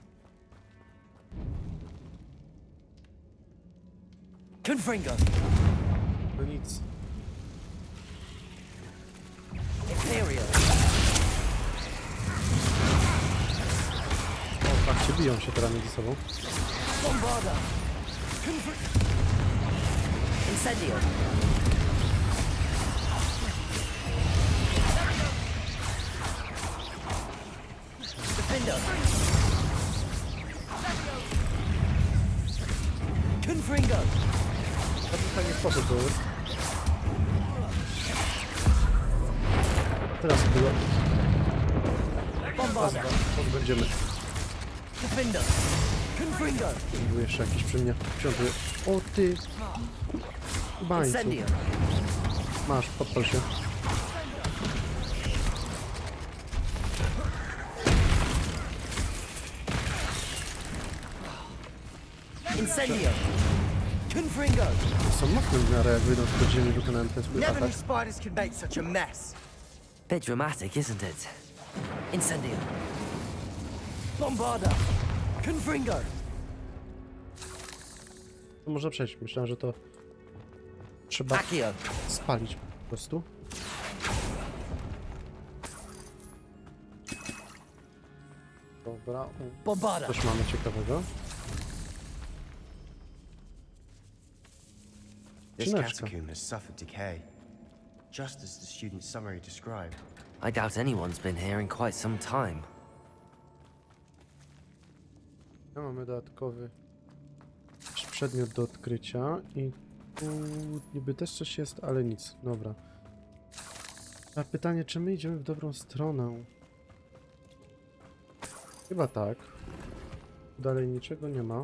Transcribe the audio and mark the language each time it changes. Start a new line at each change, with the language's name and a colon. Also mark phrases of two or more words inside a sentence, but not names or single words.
Polish: Confringo. No nic. Imperio. O, patrzcie, biją się teraz między sobą. Bombarda. Incendio. Defender. Confringo. To był fajny sposób był. Teraz było. Bombarda. Będziemy. Defender. Confringo. Był jeszcze jakiś przy mnie. Wciągły. O ty! Bańcu. Incendio. Masz, podpal się. Incendio. Confringo. Są mocne w miarę, jak wyjdą z podziemi, wykonałem ten swój
English: Never
Polish: atak.
English: knew spiders could make such a mess. Bit dramatic, isn't it?
Polish: Incendio. Bombarda. Confringo. To może przejść. Myślałem, że to trzeba Akio. spalić po prostu. Dobra. Bombarda. Coś mamy ciekawego.
English: This
Polish: Skrzyneczka.
English: catacomb has suffered decay, just as the student's summary described. I doubt anyone's been here in quite some time.
Polish: Mamy dodatkowy przedmiot do odkrycia i tu niby też coś jest, ale nic. Dobra. A pytanie, czy my idziemy w dobrą stronę? Chyba tak. Dalej niczego nie ma.